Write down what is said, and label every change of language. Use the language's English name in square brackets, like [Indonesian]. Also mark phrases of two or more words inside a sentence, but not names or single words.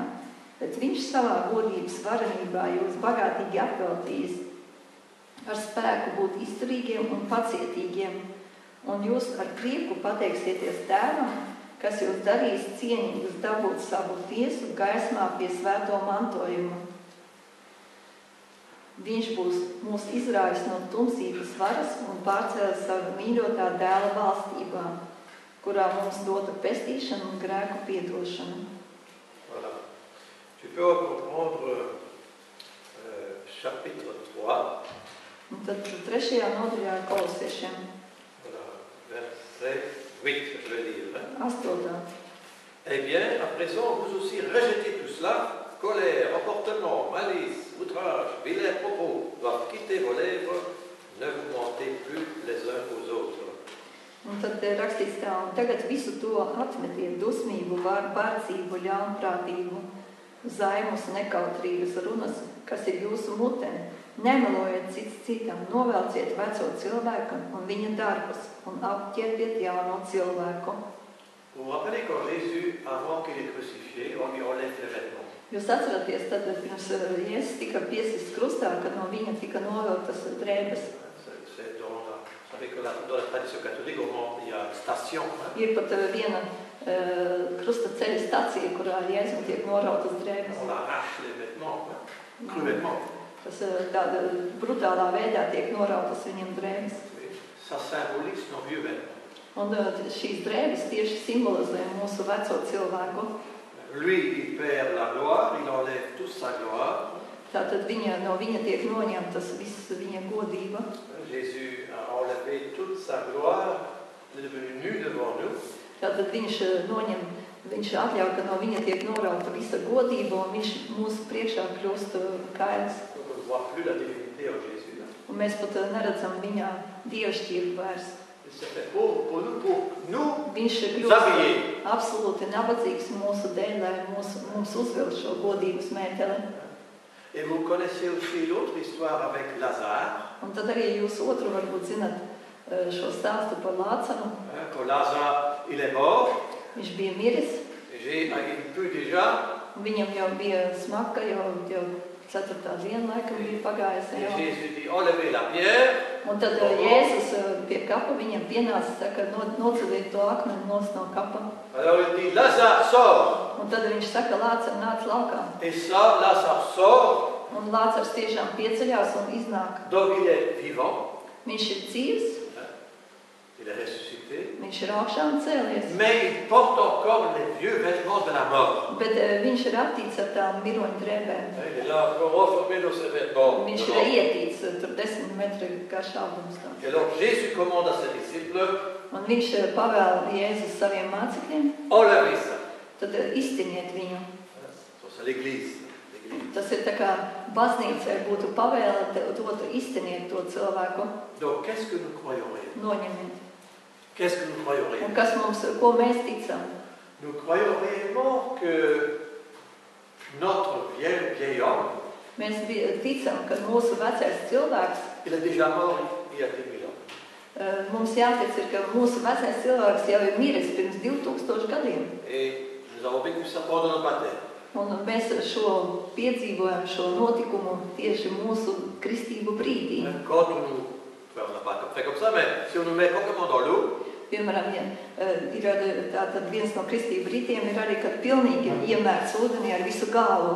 [Latvian] Bet viņš savā godības varenībā jūs bagātīgi apveltīs, ar spēku būt izturīgiem un pacietīgiem, un jūs ar prieku pateiksieties Tēvam, kas jūs darīs cienīgus dabūt savu tiesu gaismā pie svēto mantojuma. Viņš būs mūs izrājis no tumsības varas un pārcēlis savu mīļotā dēla valstībā, kurā mums dota pestīšana un grēku piedošana. [French] Tu peux reprendre chapitre 3. [Latvian] Un tad 3. nodaļā Kolosiešiem. [French] Voilà, verset 8, je vais lire. 8. Eh bien, à présent, vous aussi rejetez tout cela, colère, emportement, malice, outrage, vilains propos, doivent quitter vos lèvres, ne vous mentez plus les uns aux autres. [Latvian] Un tad rakstīts tā, un tagad visu to atmetiet, dusmību, bārdzību, ļaunprātību, zaimus, nekautrības runas, kas ir jūsu mutē. Nemelojiet cits citam, novelciet veco cilvēku un viņa darbus un apķerpiet jauno cilvēku. [French] Vous vous rappelez quand Jésus, avant qu'il est crucifié, on lui enlève les vêtements. [Latvian] Jūs atceraties, tad pirms Jēzus tika piesists krustā, kad no viņa tika novilktas drēbes. [French] C'est dans la tradition catholique, il y a une station. [Latvian] Ir pat viena krusta ceļa stacija, kurā Jēzum tiek norautas drēbes. [French] On arrache les vêtements, cruellement. [Latvian] Tas tāda brutālā veidā tiek norautas viņam drēbes. [French] Ça symbolise nos vieux vêtements. [Latvian] Un šīs drēbes tieši simbolizē mūsu veco cilvēku. [French] Lui, il perd la gloire, il enlève toute sa gloire. [Latvian] Tātad no viņa tiek noņemtas viss viņa godība. [French] Jésus a enlevé toute sa gloire, il est devenu nu devant nous. [Latvian] Tātad viņš atļauj, ka no viņa tiek norauta visa godība, un viņš mūsu priekšā kļūst kails. Un mēs pat neredzam viņā dievišķību vairs. Viņš kļūst absolūti nabadzīgs mūsu dēļ, lai mums uzvilk šo godības mēteli. [French] Et vous connaissez aussi l'autre histoire avec Lazare. [Latvian] Un tad arī jūs otru varbūt zinat šo stāstu par Lācaru. [French] Quand Lazare, il est mort. [Latvian] Viņš bija miris. [French] Il put déjà. [Latvian] Viņam jau bija smaka, jau 4. diena laikam bija pagājusi. [French] Jésus dit, enlevez la pierre. [Latvian] Un tad Jēzus pie kapa viņam pienāca, saka, noceliet to akmeni nos no kapa. [French] Alors il dit, Lazare sort. [Latvian] Un tad viņš saka, Lācar nāc laukā. [French] Et ça, Lazare sort. [Latvian] Un Lācars tiešām pieceļās un iznāk. [French] Donc il est vivant. [Latvian] Viņš ir dzīvs. [French] Il est ressuscité. [Latvian] Viņš ir augšā un cēlies. [French] Mais il porte encore les vieux vêtements de la mort. [Latvian] Bet viņš ir aptīts ar tām miroņu drēbēm. [French] Il est là encore enfermé dans ses vêtements. [Latvian] Viņš ir ietīts tur 10 metri garš augums. [French] Et alors Jésus commande à ses disciples. [Latvian] Un viņš pavēl Jēzus saviem mācekļiem. [French] Enlevez ça. [Latvian] Tad iztiniet viņu. [French] C'est l'église. [Latvian] Tas ir tā kā baznīcai būtu pavēle dot iztiniet to cilvēku. [French] Donc qu'est-ce que nous croyons réellement? [Latvian] Noņemiet. [French] Qu'est-ce que nous croyons réellement? [Latvian] Un kas mums, ko mēs ticam? [French] Nous croyons réellement que notre vieil homme, [Latvian] mēs ticam, ka mūsu vecais cilvēks, [French] il est déjà mort il y a 2000 ans. [Latvian] mums jātic, ka mūsu vecais cilvēks jau ir miris pirms 2000 gadiem. Un mēs šo piedzīvojam, šo notikumu tieši mūsu kristību brīdī. Piemēram, ir tātad viens no kristību rītiem ir arī, kad pilnīgi iemērts ūdenī ar visu galvu.